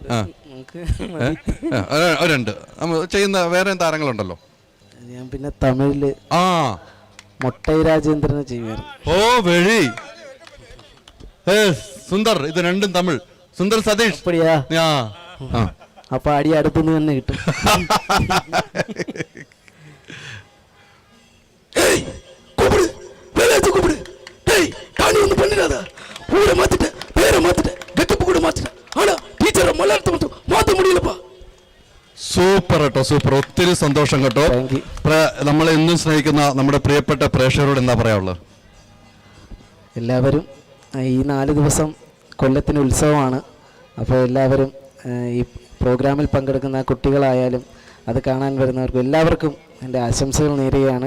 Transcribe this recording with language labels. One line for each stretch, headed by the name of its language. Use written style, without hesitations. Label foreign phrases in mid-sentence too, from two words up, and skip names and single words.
Malayalam: അവരുണ്ട് ചെയ്യുന്ന വേറെ താരങ്ങളുണ്ടല്ലോ. ഞാൻ പിന്നെ തമിഴില് മൊട്ടൈ രാജേന്ദ്രനെ ചെയ്യുമായിരുന്നു. വെഴി സുന്ദർ. ഇത് രണ്ടും തമിഴ്. സുന്ദർ സതീഷ്. അപ്പോൾ അടി അടുത്തുനിന്ന് തന്നെ കിട്ടും.
Tamil: கூப்பிடு வேலையாச்சு கூப்பிடு. டேய் காணி ஒன்று பண்ணிடாத. ஊரை மாத்திட்ட, பேரை மாத்திட்ட, கெட்டப்பு கூட மாத்திட்ட. ஆனா
Malayalam: ടീച്ചറെ മലയാളത്തെ
Tamil: மட்டும் മാറ്റ முடியலப்பா.
Malayalam: സൂപ്പർ കേട്ടോ, സൂപ്പർ. ഒത്തിരി സന്തോഷം കേട്ടോ.
English: Thank you.
Malayalam: നമ്മളെ എന്നും സ്നേഹിക്കുന്ന നമ്മുടെ പ്രിയപ്പെട്ട പ്രേക്ഷകരോട് എന്താ പറയാനുള്ളത്? എല്ലാവരും ഈ 4 ദിവസം കൊല്ലത്തിന് ഉത്സവമാണ്. അപ്പോൾ എല്ലാവരും ഈ പ്രോഗ്രാമിൽ പങ്കെടുക്കുന്ന കുട്ടികളായാലും അത് കാണാൻ വരുന്നവർക്കും എല്ലാവർക്കും എൻ്റെ ആശംസകൾ നേരുകയാണ്.